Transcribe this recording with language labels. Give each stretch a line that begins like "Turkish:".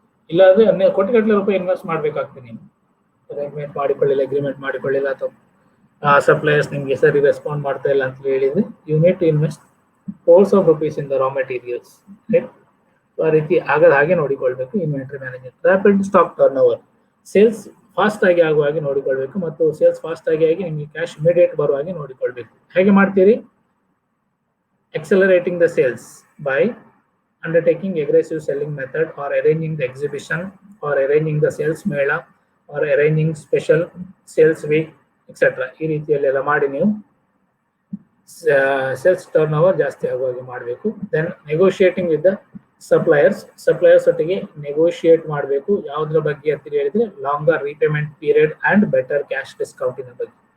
Kannada: ಇಲ್ಲಾಂದ್ರೆ 12 ಕೋಟಿ ರೂಪಾಯಿ ಇನ್ವೆಸ್ಟ್ ಮಾಡಬೇಕಾಗ್ತದೆ. ನೀವು ಅರೇಂಜ್ಮೆಂಟ್ ಮಾಡಿಕೊಳ್ಳಿಲ್ಲ, ಅಗ್ರಿಮೆಂಟ್ ಮಾಡಿಕೊಳ್ಳಿಲ್ಲ ಅಥವಾ ಸಪ್ಲೈಯರ್ಸ್ ನಿಮಗೆ ಸರಿ ರೆಸ್ಪಾಂಡ್ ಮಾಡ್ತಾ ಇಲ್ಲ ಅಂತ ಹೇಳಿದ್ರೆ
English: You need to invest crores of rupees in the raw materials.
Kannada: ಆ ರೀತಿ ಆಗದ ಹಾಗೆ ನೋಡಿಕೊಳ್ಬೇಕು inventory management. Rapid stock turn over, sales fast ಆಗಿ ಆಗುವ ಹಾಗೆ ನೋಡಿಕೊಳ್ಬೇಕು ಮತ್ತು ಸೇಲ್ಸ್ ಫಾಸ್ಟ್ ಆಗಿ ನಿಮಗೆ ಕ್ಯಾಶ್ ಇಮಿಡಿಯೇಟ್ ಬರುವ ಹಾಗೆ ನೋಡಿಕೊಳ್ಬೇಕು. ಹೇಗೆ ಮಾಡ್ತೀರಿ?
English: accelerating the sales by undertaking aggressive selling method or arranging the exhibition or arranging the sales mela or arranging special sales week etc.
Kannada: ಈ ರೀತಿಯಲ್ಲೆಲ್ಲ ಮಾಡಿ ನೀವು ಸೇಲ್ಸ್ ಟರ್ನ್ ಓವರ್ ಜಾಸ್ತಿ ಆಗುವಾಗೆ ಮಾಡಬೇಕು.
English: then negotiating with the suppliers
Kannada: ಒಟ್ಟಿಗೆ ನೆಗೋಷಿಯೇಟ್ ಮಾಡಬೇಕು. ಯಾವುದ್ರ ಬಗ್ಗೆ ಅಂತ ಹೇಳಿದ್ರೆ
English: Longer repayment period and better cash ಡಿಸ್ಕೌಂಟಿನ ಬಗ್ಗೆ.